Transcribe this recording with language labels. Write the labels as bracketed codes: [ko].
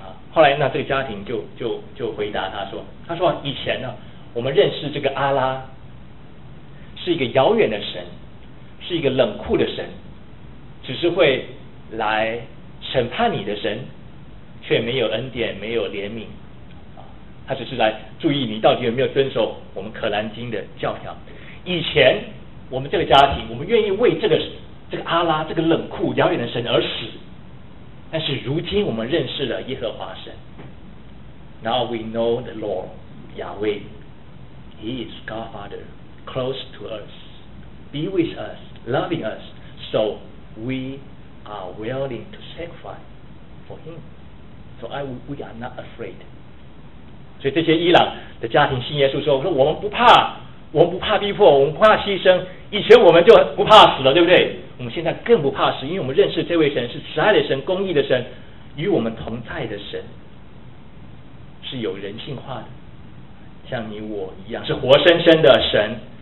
[zh] 后来那这个家庭就回答他说，以前呢，我们认识这个阿拉是一个遥远的神，是一个冷酷的神，只是会来审判你的神，却没有恩典，没有怜悯，他只是来注意你到底有没有遵守我们可兰经的教条。以前我们这个家庭，我们愿意为这个阿拉这个冷酷遥远的神而死，但是如今我们认识了耶和华神。 [en] Now we know the Lord Yahweh, He is God Father, close to us, be with us, loving us, so we are willing to sacrifice for Him, so we are not afraid. [zh] 所以这些伊朗的家庭信耶稣说，我们不怕，我们不怕逼迫，我们不怕牺牲，以前我们就不怕死了，对不对？我们现在更不怕死，因为我们认识这位神是慈爱的神，公义的神，与我们同在的神，是有人性化的，像你我一样，是活生生的神。